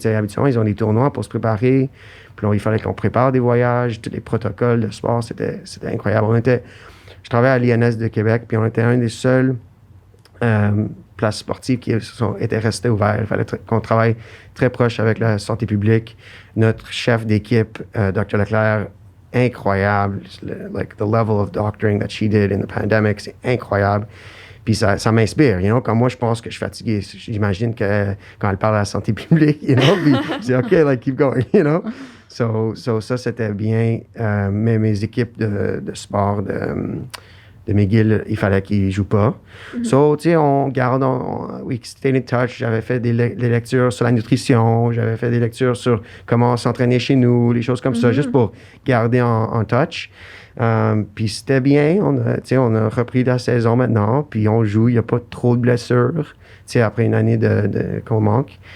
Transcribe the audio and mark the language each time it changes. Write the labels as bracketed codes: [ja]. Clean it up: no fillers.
[fr] Habituellement, ils ont des tournois pour se préparer. Puis là, il fallait qu'on prépare des voyages, tous les protocoles de sport, c'était incroyable. Je travaillais à l'INS de Québec, puis on était un des seuls places sportives qui étaient restées ouvertes. Il fallait qu'on travaille très proche avec la santé publique. Notre chef d'équipe, Dr. Leclerc, incroyable. [en] The level of doctoring that she did in the pandemic, [fr] c'est incroyable. Puis ça m'inspire, Quand moi, je pense que je suis fatigué, j'imagine que quand elle parle à la santé publique, puis je dis, [en] OK, keep going, [fr] So ça, c'était bien. Mais mes équipes de sport de McGill, il fallait qu'ils ne jouent pas. Mm-hmm. [en] So, [fr] on garde, [en] we stayed in touch. [fr] J'avais fait des lectures sur la nutrition, j'avais fait des lectures sur comment s'entraîner chez nous, les choses comme ça, juste pour garder en touch. Puis c'était bien, on a repris la saison maintenant, puis on joue, il n'y a pas trop de blessures, après une année qu'on manque.